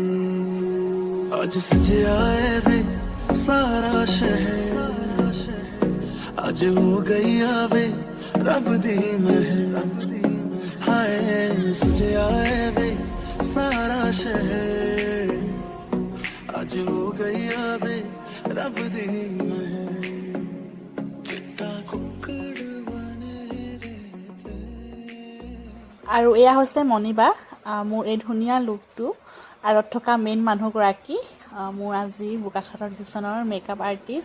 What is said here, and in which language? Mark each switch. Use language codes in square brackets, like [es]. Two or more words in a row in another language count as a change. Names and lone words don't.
[pa] ਅੱਜ ਸਜਿਆ ਹੈ ਵੇ ਸਾਰਾ ਸ਼ਹਿਰ, ਅੱਜ ਹੋ ਗਈ ਆਵੇ ਰੱਬ ਦੀ ਮਿਹਰ। ਹਾਏ ਸਜਿਆ ਹੈ ਵੇ ਸਾਰਾ ਸ਼ਹਿਰ, ਅੱਜ ਹੋ ਗਈ ਆਵੇ ਰੱਬ ਦੀ ਮਿਹਰ। ਚਿੱਟਾ ਕੁੱਕੜ ਬਨੇ ਰਹਿੰਦੇ। [as] আৰু এয়া হৈছে মণিবা, মোৰ এই ধুনীয়া লুকটো আঁৰত থকা মেইন মানুহগৰাকী, মোৰ আজি বোকাখাটৰ ৰিচিপশ্যনৰ [en] makeup artist.